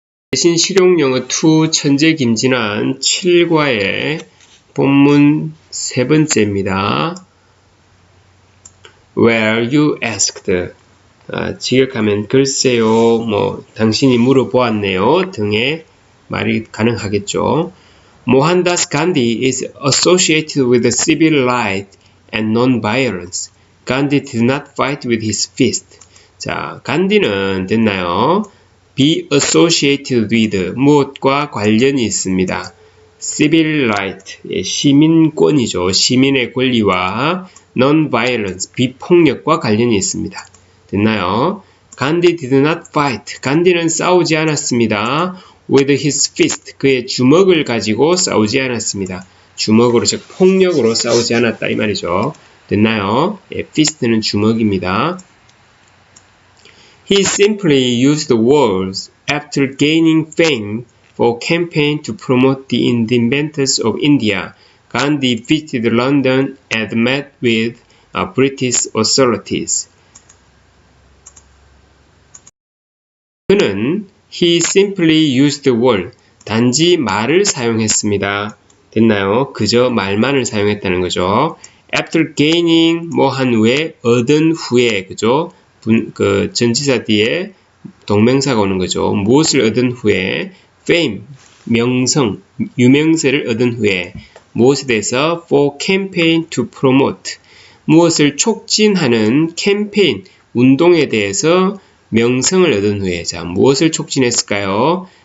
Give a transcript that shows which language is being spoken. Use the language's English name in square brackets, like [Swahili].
[Korean] 대신 실용영어 2 천재 김진환 7과의 본문 세 번째입니다. [English] Were you asked? [Korean] 직역하면 글쎄요, 당신이 물어보았네요 등의 말이 가능하겠죠. [English] Mohandas Gandhi is associated with civil rights and non-violence. Gandhi did not fight with his fist. [Korean] 자, 간디는 됐나요? be associated with 무엇과 관련이 있습니다. civil right, 시민권이죠. 시민의 권리와 non-violence, 비폭력과 관련이 있습니다. 됐나요? [English] Gandhi did not fight. [Korean] 간디는 싸우지 않았습니다. [English] with his fist, [Korean] 그의 주먹을 가지고 싸우지 않았습니다. 주먹으로, 즉 폭력으로 싸우지 않았다 이 말이죠. 됐나요? fist는 주먹입니다. [English] He simply used words after gaining fame for campaign to promote the independence of India. Gandhi visited London and met with British authorities. [Korean] 그는 [English] he simply used word, [Korean] 단지 말을 사용했습니다. 됐나요? 그저 말만을 사용했다는 거죠. [English] After gaining, [Korean] 한 후에, 얻은 후에, 그죠? 전치사 뒤에 동명사가 오는 거죠. 무엇을 얻은 후에, fame, 명성, 유명세를 얻은 후에, 무엇에 대해서 [English] for campaign to promote, [Korean] 무엇을 촉진하는 캠페인, 운동에 대해서 명성을 얻은 후에, 자, 무엇을 촉진했을까요?